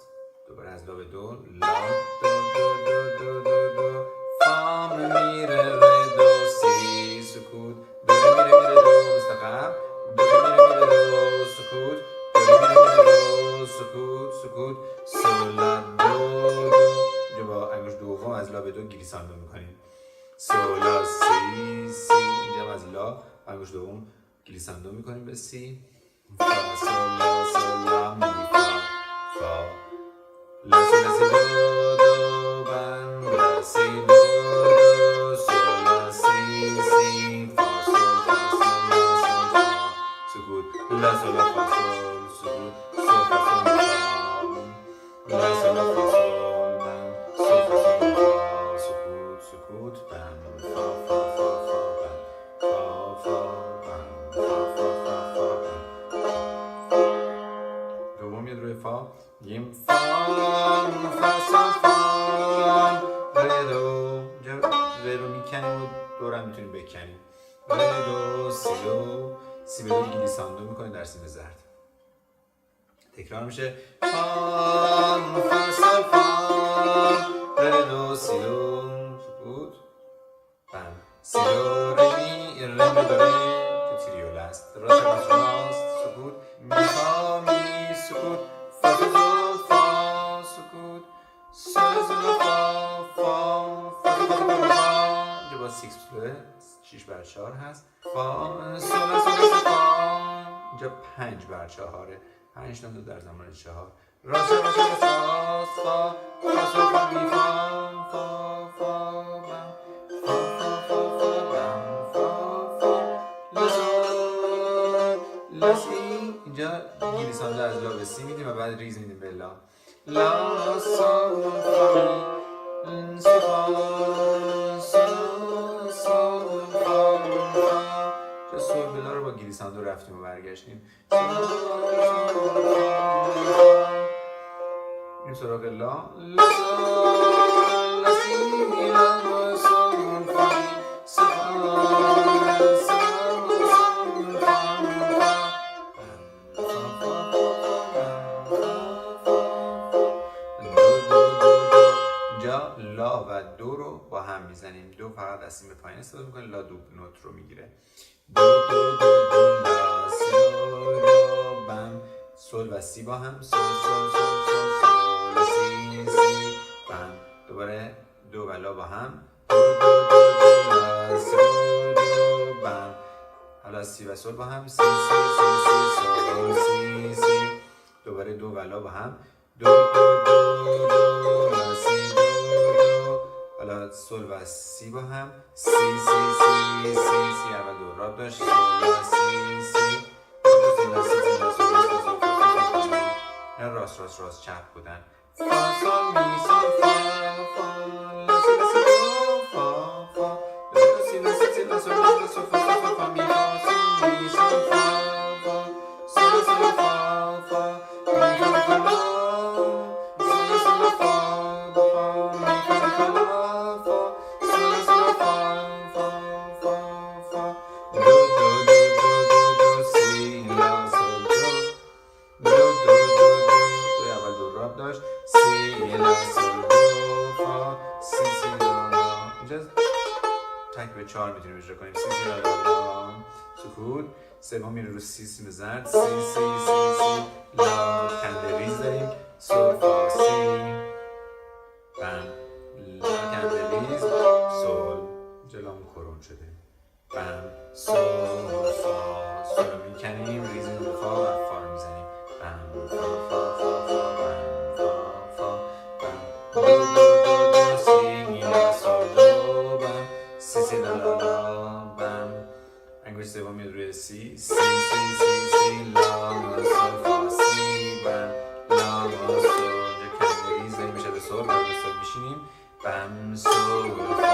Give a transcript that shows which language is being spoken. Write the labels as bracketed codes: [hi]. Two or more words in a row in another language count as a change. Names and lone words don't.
[fa] دوباره از لا به دو لا دو دو دو دو دو دو فا میره ره دو سی سکوت دو ره میره میره دو مستقیم دو ره میره میره دو سکوت دو ره میره میره دو سکوت سکوت سول لا دو دو. اینجا با انگوش دوم از لا به دو گلیساندو میکنیم. سول لا سی سی. اینجا از لا انگوش دوم گلیساندو میکنیم به سی. فا سول لا می فا فا لا سی لا سی دو دو بم لا سی دو دو سول لا سی سی فا سول فا سول لا سول فا سکوت لا سول لا فا سول سکوت سول فا سول فا لا سول لا فا سول بم سول فا سول فا سکوت سکوت بم فا فا فا فا بم فا فا بم فا فا فا فا بم. دوم میاد روی فا میگیم فا فا سول فا ره دو. اینجا ره رو میکنیم و دو رو هم میتونیم بکنیم. ره دو سی دو سی به دو گلیساندو میکنیم در سیم زرد. تکرار میشه فا فا سول فا ره دو سی دو سکوت بم سی دو ره می ره می دو ره تو تریول است. راست راست راست سکوت می فا می سکوت فا سول فا سکوت سول سول فا فا فا سول فا. اینجا با سیکس بلوه 6 بر 4 هست. فا سول سول فا. اینجا 5 بر 4 5 تا در زمان 4 راست راست راست راست فا فا سول فا می فا فا فا بم فا فا فا فا بم فا فا لا سول لا سی. اینجا گلیساندو از لا به سی میدیم و بعد ریز میدیم به لا. لا سول فا می سی فا سول سول فا فا. چه سول به لا رو با گلیساندو رفتیم و برگشتیم. این سراغ لا لا سول لا سی لا سول فا سول سول سول فا. اینجا لا و دو رو با هم میزنیم. دو فقط از سیم پایین استفاده میکنه. لا [en] double note [fa] رو میگیره. دو دو دو دو لا سی دو بم سول و سی با هم سول سول سول سول سول سی سی بم. دوباره دو و لا با هم دو دو دو دو لا سول دو بم. حالا سی و سول با هم، سی سی سی سی سول سی سی. دوباره دو و لا با هم، دو دو دو دو لا سی دو دو. حالا سول و سی با هم، سی سی سی سی سی. اول دو راب داشت، سول لا سی سی. راست راست راست چپ بودن. فا سول می سول فا فا لا سی لا سی دو فا فا لا سی لا سی لا سول لا سول فا فا فا می فا سول می سول فا فا سول سول فا فا می فا فا لا سول سول فا فا می فا فا لا فا سول سول فا فا فا فا دو دو دو دو دو دو سی لا سول دو دو دو دو دو. اول دو راب داشت، سی لا سول دو فا سی سی لا لا. اینجا تک به 4 میتونیم اجرا کنیم، سی سی لا لا لا سکوت. سوم میره رو سی سی زرد، سی سی سی سی لا کندریز داریم، سول فا سی بم لا کندریز سول. اینجا لامون کرون شده، بم سول فا سول رو میکنیم، ریزیم رو فا و فا رو میزنیم، بم فا فا فا فا بم فا فا بم دو دو دو دو سی می لا سول دو بم سی سی لا لا لا بم. انگشت سوم میاد روی سی سی سی سی سی لا سول فا سی بم لا سول. اینجا کندریز داریم میشه به سول، باز به سول میشینیم، بم سول فا.